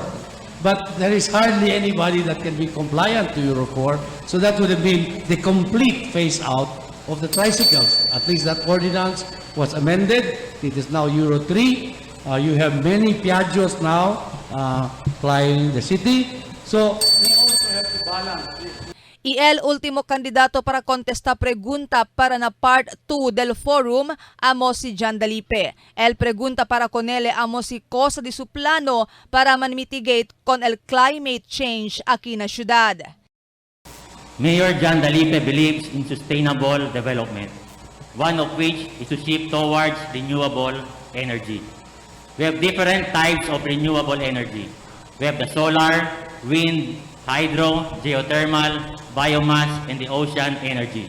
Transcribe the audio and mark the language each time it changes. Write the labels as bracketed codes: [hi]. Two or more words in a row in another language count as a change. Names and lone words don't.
[en] But there is hardly anybody that can be compliant to Euro 4. So that would have been the complete phase out of the tricycles. At least that ordinance was amended. It is now Euro 3. You have many Piaggios now flying the city. So we also have to balance this. [cbk] El último kandidato para contesta pregunta para na part 2 del forum amo si John Dalipe. El pregunta para con ele amo si cosa di su plano para man-mitigate con el [en] climate change [cbk] aquí na syudad. [en] Mayor John Dalipe believes in sustainable development, one of which is to shift towards renewable energy. We have different types of renewable energy. We have the solar, wind, hydro, geothermal, biomass, and the ocean energy.